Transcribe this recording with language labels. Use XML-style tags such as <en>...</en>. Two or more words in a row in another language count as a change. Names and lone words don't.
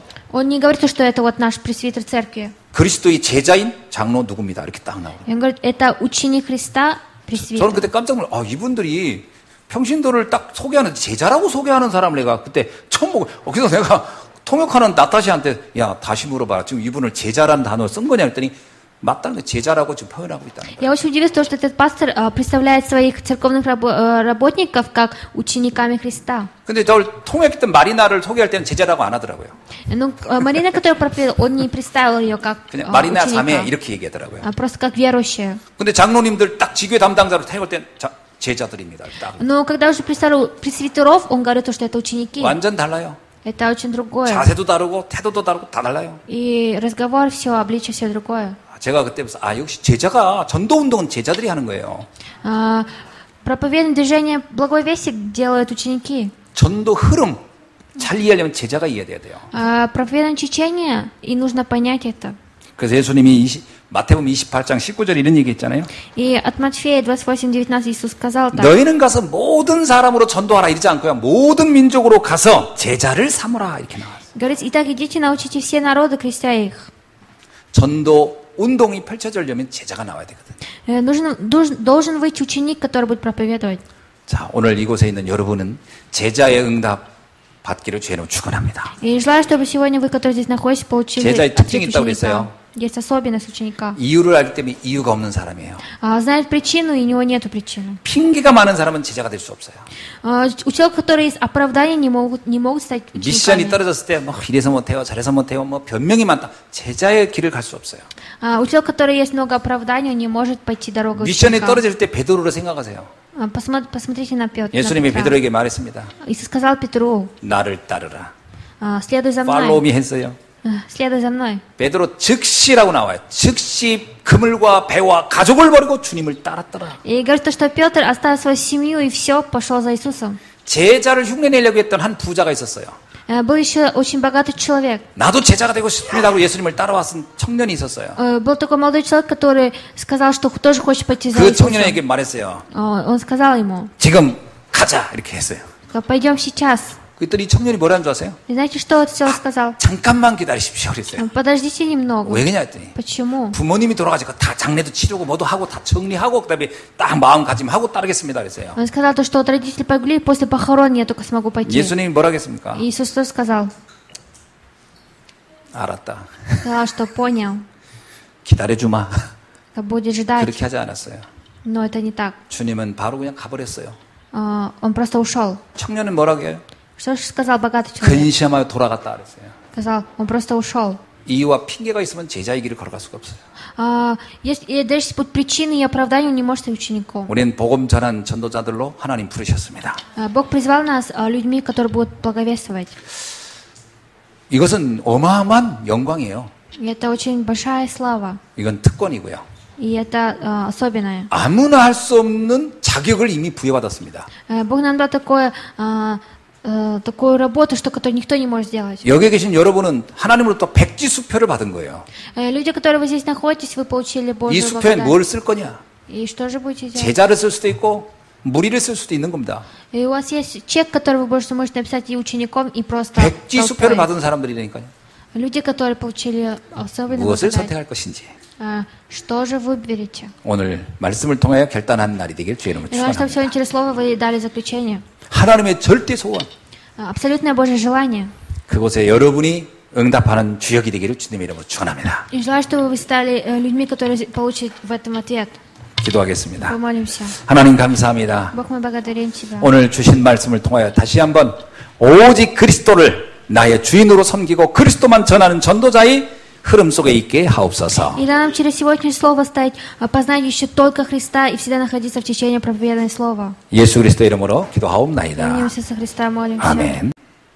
<ru>Он не говорит, что это вот наш пресвитер церкви.</ru> <ko>그리스도의 제자인 장로 누구입니다. 이렇게 딱 나오고.</ko> <ru>Он говорит, это ученик Христа, пресвитер.</ru> <ko>저는 그때 깜짝 놀랐어요. 이분들이 평신도를 딱 소개하는, 제자라고 소개하는 사람을 내가 그때 처음 보고, 그래서 내가 통역하는 나타시한테, 야, 다시 물어봐라. 지금 이분을 제자라는 단어를 쓴 거냐 했더니, 맞다는 거 제자라고 지금 표현하고 있다는 거예요.</ko> <ru>Я очень удивилась, что этот пастор представляет своих церковных работников как учениками Христа.</ru> <ko>근데 저를 통역했던 마리나를 소개할 때는 제자라고 안 하더라고요.</ko> <ru>Но Марина, которая проповедовала, он не представил ее как</ru> <ko>그냥 마리나</ko> <ru>ученика,</ru> <ko>3회 이렇게 얘기하더라고요.</ko> <ru>просто как верующая.</ru> <ko>근데 장로님들 딱 지교회 담당자로 태울 땐 제자들입니다. 딱.</ko> <ru>Но когда уже представил пресвитеров, он говорит, что это ученики.</ru> <ko>완전 달라요.</ko> <ru>Это очень другое.</ru> <ko>자세도 다르고 태도도 다르고 다 달라요.</ko> <ru>И разговор, все, обличие, все другое.</ru> <ko>제가 그때부터 역시 제자가 전도운동은 제자들이 하는 거예요.</ko> <ru>Проповедное движение Благой Вести делают ученики.</ru> <ko>전도 흐름 잘 이해하려면 제자가 이해돼야 돼요.</ko> <ru>Проповедное течение, и нужно понять это.</ru> <ko>그래서 예수님이 마태복음 28장 19절 이런 얘기 했잖아요.</ko> <ru>И от Матфея 28:19 Иисус сказал так.</ru> <ko>너희는 가서 모든 사람으로 전도하라 이러지 않고요. 모든 민족으로 가서 제자를 삼으라 이렇게 나왔어요.</ko> <ru>Говорит, итак, идите, научите все народы, крестя их.</ru> <ko>전도 운동이 펼쳐지려면 제자가 나와야 되거든.</ko> <ru>Должен выйти ученик, который будет проповедовать.</ru> <ko>자, 오늘 이곳에 있는 여러분은 제자의 응답 받기를 주의로 축원합니다.</ko> <ru>И желаю, чтобы сегодня вы, которые здесь находитесь, получили</ru> <ko>제자의 특징이</ko> <ru>ответ</ru> <ko>있다고</ko> <ru>ученика.</ru> <ko>그랬어요.</ko> <ru>Есть особенность ученика.</ru> <ko>이유를 알기 때문에 이유가 없는 사람이에요.</ko> <ru>Знает причину, и у него нету причины.</ru> <ko>핑계가 많은 사람은 제자가 될 수 없어요.</ko> <ru>У человека, которые есть оправдания, не могут стать</ru> <ko>미션이</ko> <ru>учениками.</ru> <ko>떨어졌을 때 뭐 이래서 못해요, 저래서 못해요, 뭐 변명이 많다. 제자의 길을 갈 수 없어요.</ko> <ru>У человека, который есть много оправданий, он не может пойти дорогой</ru> <ko>미션이</ko> <ru>ученика.</ru> <ko>떨어질 때 베드로를 생각하세요.</ko> <ru>Посмотрите на Петра.</ru> <ko>예수님이 베드로에게 말했습니다.</ko> <ru>Иисус сказал Петру,</ru> <ko>나를 따르라.</ko> <ru>следуй за</ru> <ko>팔로우</ko> <ru>мной.</ru> <ko>미 했어요.</ko> <ru>Следуй за мной.</ru> <ko>베드로 즉시라고 나와요. 즉시 그물과 배와 가족을 버리고 주님을 따랐더라.</ko> <ru>И говорит, что Петр оставил свою семью и все, пошел за Иисусом.</ru> <ko>제자를 흉내내려고 했던 한 부자가 있었어요.</ko> <ru>Был еще очень богатый человек.</ru> <ko>나도 제자가 되고 싶습니다 하고 예수님을 따라왔던 청년이 있었어요.</ko> <ru>Был такой молодой человек, который сказал, что тоже хочет пойти за</ru> <ko>그</ko> <ru>Иисусом.</ru> <ko>청년에게 말했어요.</ko> <ru>Он сказал ему,</ru> <ko>지금 가자 이렇게 했어요.</ko> <ru>пойдем сейчас.</ru> <ko>그랬더니 이 청년이 뭐라는 줄 아세요?</ko> <ru>И знаете, что он сказал?</ru> <ko>잠깐만 기다리십시오 그랬어요.</ko> <ru>Подождите немного.</ru> <ko>왜 그냐 했더니</ko> <ru>Почему?</ru> <ko>부모님이 돌아가시고 다 장례도 치르고 뭐도 하고 다 정리하고 그다음에 딱 마음가짐하고 따르겠습니다 그랬어요.</ko> <ru>Он сказал, то, что вот родители погибли, после похорон я только смогу пойти.</ru> <ko>예수님이 뭐라 하겠습니까?</ko> <ru>Иисус что сказал?</ru> <ko>알았다.</ko> <ru>Сказал, что понял,</ru> <ko>기다려주마.</ko> <ru>будет ждать.</ru> <ko>그렇게 하지 않았어요.</ko> <ru>Но это не так.</ru> <ko>주님은 바로 그냥 가버렸어요.</ko> <ru>Он просто ушел.</ru> <ko>청년은 뭐라고 해요?</ko> <ru>Что же сказал богатый человек?</ru> <ko>근심하여 돌아갔다 그랬어요.</ko> <ru>Сказал, он просто ушел.</ru> <ko>이유와 핑계가 있으면 제자의 길을 걸어갈 수가 없어요.</ko> <ru>Если даже под причиной и оправданием, он не может быть учеником.</ru> <ko>우리는 복음 전한 전도자들로 하나님 부르셨습니다.</ko> <ru>Бог призвал нас людьми, которые будут благовествовать.</ru> <ko>이것은 어마어마한 영광이에요.</ko> <ru>И это очень большая слава.</ru> <ko>이건 특권이고요.</ko> <ru>И это особенное.</ru> <ko>아무나 할 수 없는 자격을 이미 부여받았습니다.</ko> <ru>Бог нам дал такую работу, что которую никто не может сделать.</ru> <ko>여기 계신 여러분은 하나님으로부터 백지수표를 받은 거예요.</ko> <ru>Люди, которые вы здесь находитесь, вы получили</ru> <ko>이</ko> <ru>Божью</ru> <ko>수표에</ko> <ru>благодать.</ru> <ko>뭘 쓸 거냐?</ko> <ru>И что же будете делать?</ru> <ko>제자를 쓸 수도 있고 무리를 쓸 수도 있는 겁니다.</ko> <ru>И у вас есть чек, который вы можете написать и учеником, и просто</ru> <ko>백지수표를</ko> <ru>толпой.</ru> <ko>받은 사람들이니까요.</ko> <ru>Люди, которые получили особенную</ru> <ko>무엇을</ko> <ru>благодать.</ru> <ko>선택할 것인지</ko> <ru>Что же выберете?</ru> <ko>오늘 말씀을 통하여 결단한 날이 되길 주의 이름으로</ko> <ru>Я знаю, что</ru> <ko>축원합니다.</ko> <ru>сегодня через слово вы дали заключение.</ru> <ko>하나님의 절대 소원</ko> <ru>Абсолютное Божье желание.</ru> <ko>그곳에 여러분이 응답하는 주역이 되기를 주님의 이름으로 축원합니다.</ko> <ru>И желаю, чтобы вы стали людьми, которые получат в этом ответ.</ru> <ko>기도하겠습니다.</ko> <ru>Помолимся.</ru> <ko>하나님 감사합니다.</ko> <ru>Бог, мы благодарим Тебя.</ru> <ko>오늘 주신 말씀을 통하여 다시 한번 오직 그리스도를 나의 주인으로 섬기고 그리스도만 전하는 전도자의 흐름 속에 있게 하옵소서.</ko> <ru>И дай нам через сегодняшнее слово стать познающим только Христа и всегда находиться в течение проповеданного слова.</ru> <ko>예수 그리스도 이름으로</ko> <ru>В имя</ru> <ko>기도하옵나이다.</ko> <ru>Иисуса Христа молимся.</ru> <ko>아멘.</ko>